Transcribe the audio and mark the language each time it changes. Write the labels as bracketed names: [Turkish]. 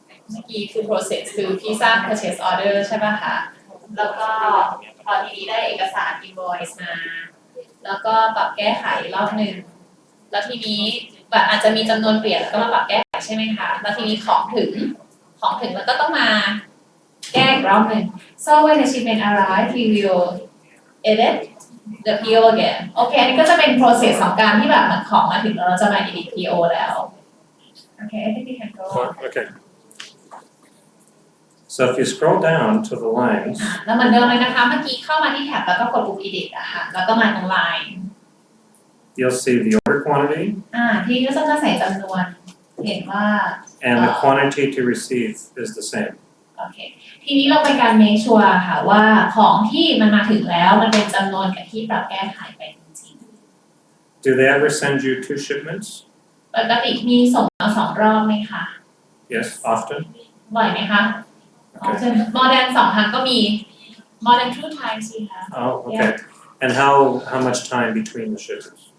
[Thai] เมื่อกี้คือ process คือพี่สร้าง purchase order ใช่ป่ะคะแล้วก็พอทีนี้ได้เอกสาร invoice มาแล้วก็ปรับแก้ไขรอบหนึ่งแล้วทีนี้แบบอาจจะมีจำนวนเปลี่ยนแล้วก็มาปรับแก้ไขใช่ไหมคะแล้วทีนี้ของถึงแล้วก็ต้องมาแก้อีกรอบหนึ่ง [English] so when the shipment arrive we will edit the PO again [Thai] โอเคอันนี้ก็จะเป็น process ของการที่แบบเหมือนของมาถึงแล้วเราจะมา edit PO แล้วโอเค [English] I think we can go Okay. So if you scroll down to the lines, [Thai] แล้วเหมือนเดิมเลยนะคะเมื่อกี้เข้ามาที่แท็บแล้วก็กดปุ่ม edit อะค่ะแล้วก็มาตรง line [English] you'll see the order quantity [Thai] ทีนี้ก็จะใส่จำนวนเห็นว่า [English] and the quantity to receive is the same. [Thai] โอเคทีนี้เราเป็นการ make sure ค่ะว่าของที่มันมาถึงแล้วมันเป็นจำนวนกับที่ปรับแก้ไขไปจริง [English] Do they ever send you 2 shipments? [Thai] ๆปกติมีส่งมา2 รอบไหมคะ [English] Yes, often. [Thai] บ่อยไหมคะ [English] Okay. more than 2 [Thai] ครั้งก็มี [English] more than 2 times [Thai] สิคะ [English] Oh, okay. And how much time between the shipments?